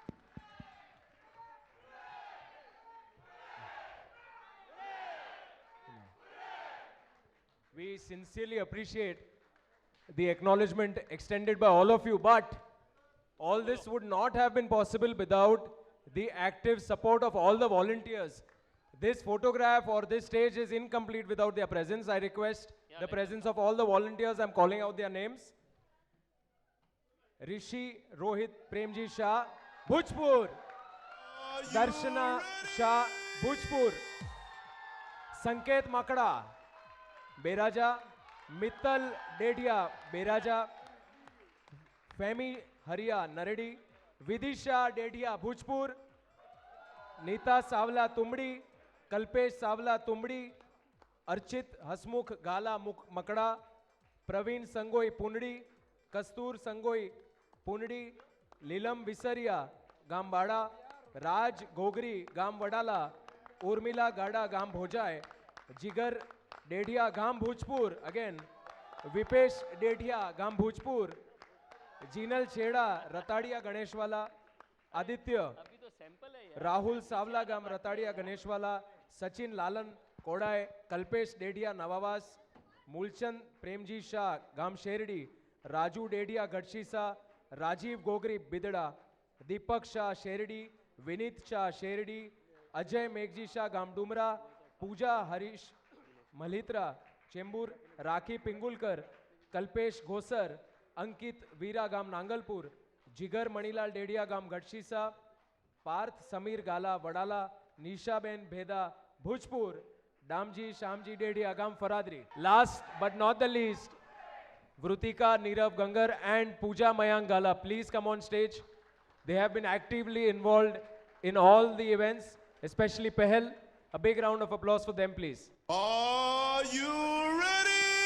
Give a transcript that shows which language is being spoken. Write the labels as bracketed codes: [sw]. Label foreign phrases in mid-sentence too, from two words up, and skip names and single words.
[en] We sincerely appreciate the acknowledgement extended by all of you, but all this would not have been possible without the active support of all the volunteers. This photograph or this stage is incomplete without their presence. I request the presence of all the volunteers. I'm calling out their names. Rishi Rohit Premji Shah, Bhujpur. Darshana Shah, Bhujpur. Sanket Makada, Beraja. Mittal Dedia, Beraja. Femi Haria, Naredi. Vidisha Dedia, Bhujpur. Neeta Savla Tumdi, Kalpesh Savla Tumdi, Archit Hasmukh Gala Makada, Praveen Sangoi Punadi, Kastur Sangoi Punadi, Lilam Visaria Gambada, Raj Gogri Gam Vadala, Urmila Gada Gam Bhojai, Jigar Dedia Gam Bhujpur, again Vipesh Dedia Gam Bhujpur, Jinal Cheda Ratadia Ganeshwala, Aditya Rahul Savla Gam Ratadia Ganeshwala, Sachin Lalan Kodai, Kalpesh Dedia Navavas, Mulchand Premji Shah Gam Sherdi, Raju Dedia Gadshisa, Rajiv Gogri Bidada, Deepak Shah Sherdi, Vinit Shah Sherdi, Ajay Meghji Shah Gam Dumra, Pooja Harish Malhitra, Chembur, Rakhi Pingulkar, Kalpesh Gosar, Ankit Veera Gam Nangalpur, Jigar Manilal Dedia Gam Gadshisa, Parth Samir Gala Vadala, Nisha Ben Bheda Bhujpur, Damji Shamji Dedia Gam Faradri. Last but not the least, Vrutika Nirav Gangar and Pooja Mayank Gala, please come on stage. They have been actively involved in all the events, especially Pehel. A big round of applause for them, please. Are you ready?